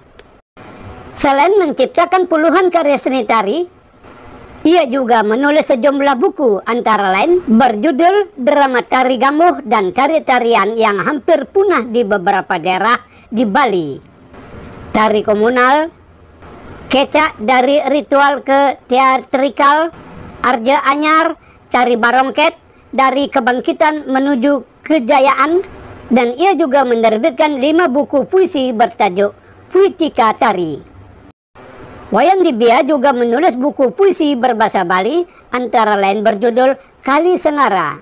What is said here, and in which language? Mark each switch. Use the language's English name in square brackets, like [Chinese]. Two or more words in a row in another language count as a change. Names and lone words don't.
[Indonesian] Selain menciptakan puluhan karya seni tari, ia juga menulis sejumlah buku antara lain berjudul Drama Tari Gamuh dan Tari-tarian yang hampir punah di beberapa daerah di Bali. Tari komunal, Kecak dari ritual ke teatrikal, Arja Anyar, tari barongket, dari kebangkitan menuju kejayaan, dan ia juga menerbitkan 5 buku puisi bertajuk Puitika Tari. Wayan Dibia juga menulis buku puisi berbahasa Bali, antara lain berjudul Kali Sengara.